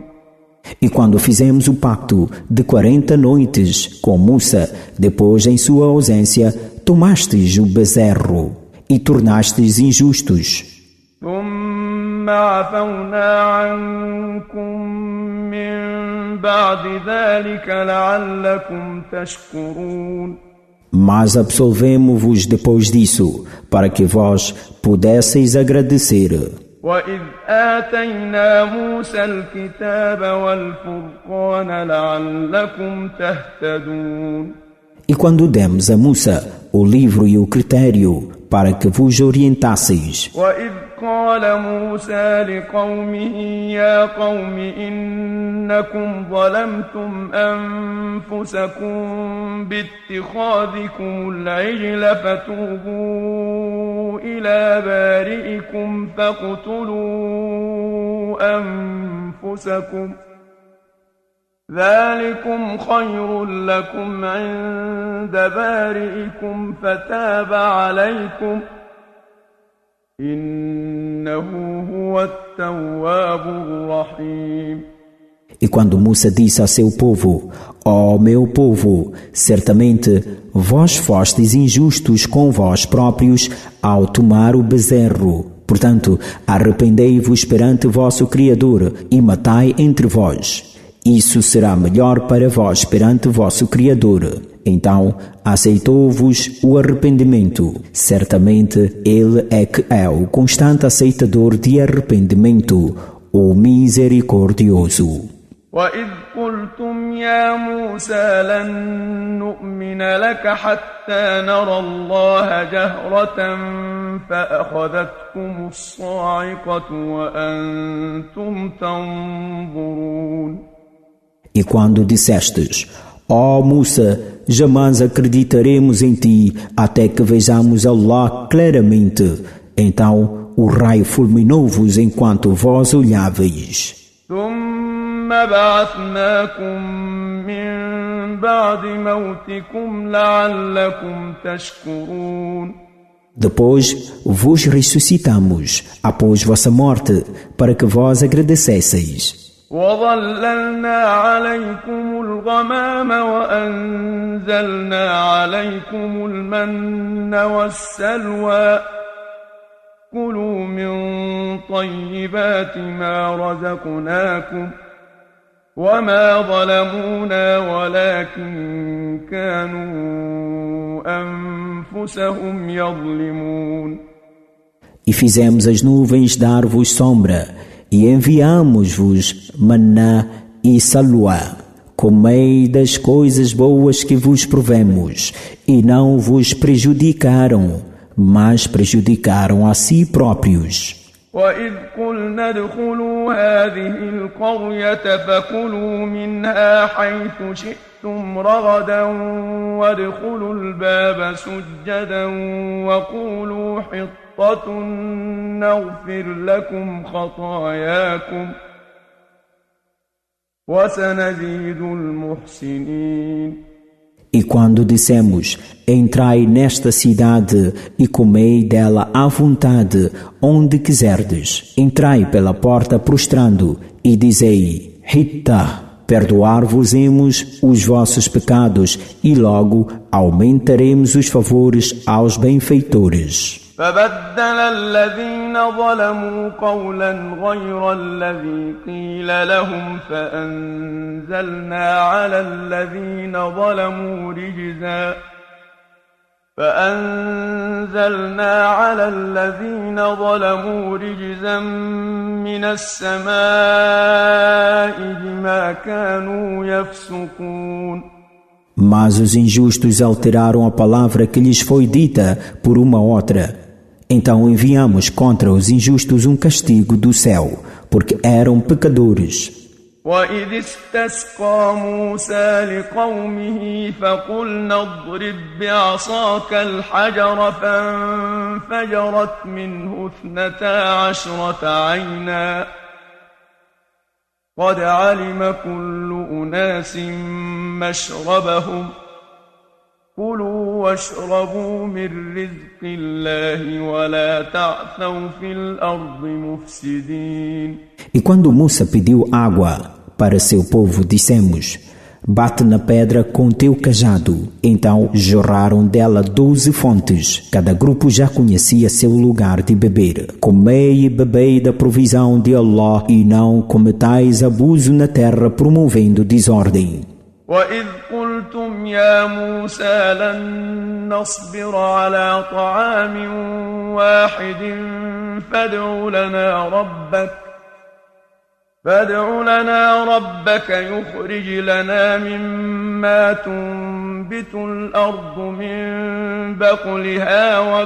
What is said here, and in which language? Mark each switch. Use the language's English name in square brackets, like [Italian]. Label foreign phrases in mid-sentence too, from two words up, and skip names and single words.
[Portuguese] E quando fizemos o pacto de 40 noites com Musa, depois em sua ausência, tomastes o bezerro e tornastes injustos. [Arabic] ثم عفونا عنكم من بعد ذلك لعلكم تشكرون. [Portuguese] Mas absolvemo-vos depois disso, para que vós pudesseis agradecer. [Arabic] وَإِذْ آتَيْنَا مُوسَى الْكِتَابَ وَالْفُرْقَانَ لَعَلَّكُمْ تَهْتَدُونَ. [Portuguese] E quando demos a Musa o livro e o critério, para que vos orientasseis. [Arabic] وَإِذْ قَالَ مُوسَى لِقَوْمِهِ يَا قَوْمِ إِنَّكُمْ ظَلَمْتُمْ أَنفُسَكُمْ بِاتِّخَاذِكُمُ الْعِجْلَ فَتُوبُوا إِلَى بَارِئِكُمْ فَاقْتُلُوا أَنفُسَكُمْ ذلكم خير لكم عند بارئكم فتاب عليكم إنه هو التواب الرحيم. [Portuguese] E quando Musa disse a seu povo: Ó meu povo, certamente vós fostes injustos com vós próprios ao tomar o bezerro. Portanto, arrependei-vos perante vosso Criador e matai entre vós. Isso será melhor para vós perante vosso Criador. Então, aceitou-vos o arrependimento. Certamente, Ele é que é o constante aceitador de arrependimento, o misericordioso. [Arabic] وَإِذْ قُلْتُمْ يَا مُوسَى لَن نُّؤْمِنَ لَكَ حَتَّى نَرَى اللَّهَ جَهْرَةً فَأَخَذَتْكُمُ الصَّاعِقَةُ وَأَنْتُمْ تَنظُرُونَ. [Portuguese] E quando dissestes: Ó Musa, jamais acreditaremos em ti até que vejamos Allah claramente. Então o raio fulminou-vos enquanto vós olháveis. [Arabic] ثم بعثناكم من بعد موتكم لعلكم تشكرون. [Portuguese] Depois vos ressuscitamos após vossa morte, para que vós agradecesseis. [Arabic] وظللنا عليكم الغمام وأنزلنا عليكم المن والسلوى كلوا من طيبات ما رزقناكم وما ظلمونا ولكن كانوا أنفسهم يظلمون. [Portuguese] E fizemos as nuvens dar-vos sombra, e enviamos-vos maná e salwa. Comei das coisas boas que vos provemos, e não vos prejudicaram, mas prejudicaram a si próprios. [Arabic] وَإِذْ قُلْنَا ادْخُلُوا هَٰذِهِ الْقَرْيَةَ فَكُلُوا مِنْهَا حَيْثُ شِئْتُمْ رَغَدًا وَادْخُلُوا الْبَابَ سُجَّدًا وَقُولُوا حِطَّةٌ نَغْفِرْ لَكُمْ خَطَايَاكُمْ وَسَنَزِيدُ الْمُحْسِنِينَ. [Portuguese] E quando dissemos, entrai nesta cidade e comei dela à vontade, onde quiserdes, entrai pela porta prostrando e dizei, Hitta, perdoar-vos-emos os vossos pecados e logo aumentaremos os favores aos benfeitores. [Arabic] فبدل الذين ظلموا قولا غير الذي قيل لهم فأنزلنا على الذين ظلموا رجزا من السماء بما كانوا يفسقون. [Portuguese] Mas os injustos alteraram a palavra que lhes foi dita por uma outra. Então enviamos contra os injustos um castigo do céu, porque eram pecadores. [Arabic] وَإِذِ اسْتَسْقَىٰ مُوسَىٰ لِقَوْمِهِ فَقُلْنَا اضْرِب بِّعَصَاكَ الْحَجَرَ فَانفَجَرَتْ مِنْهُ 12 عَيْنًا قَدْ عَلِمَ كُلُّ أُنَاسٍ مَّشْرَبَهُمْ كُلُوا وَاشْرَبُوا مِن رِّزْقِ اللَّهِ وَلَا تَعْثَوْا فِي الْأَرْضِ مُفْسِدِينَ. [Portuguese] E quando Musa pediu água para seu povo, dissemos, bate na pedra com teu cajado. Então jorraram dela 12 fontes. Cada grupo já conhecia seu lugar de beber. Comei e bebei da provisão de Allah e não cometais abuso na terra promovendo desordem. [Arabic] وَإِذْ قُلْتُمْ يَا مُوسَىٰ لَن نَّصْبِرَ عَلَىٰ طَعَامٍ وَاحِدٍ فادع لنا ربك يخرج لنا مما تنبت الأرض من بقلها